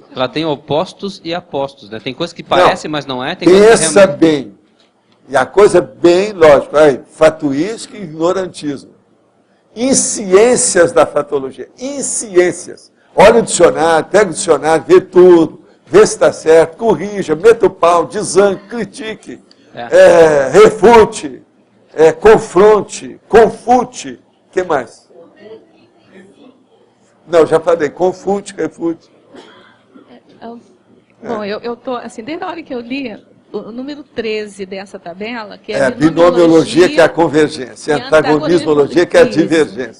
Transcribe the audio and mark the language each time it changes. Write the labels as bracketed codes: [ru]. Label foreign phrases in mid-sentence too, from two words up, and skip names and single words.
[pt] Ela tem opostos e apostos, né? Tem coisa que parece, mas não é. Tem pensa coisa que realmente... bem. E a coisa é bem lógica. Aí, fatuística e ignorantismo. Em ciências da fatologia. Em ciências. Olha o dicionário, pega o dicionário, vê tudo, vê se está certo, corrija, meta o pau, desanque, critique, refute, confronte, confute. O que mais? Não, já falei, confute, refute. Bom, eu estou, assim, desde a hora que eu li o número 13 dessa tabela, que é binomiologia, que é a convergência, antagonismologia, que é a divergência.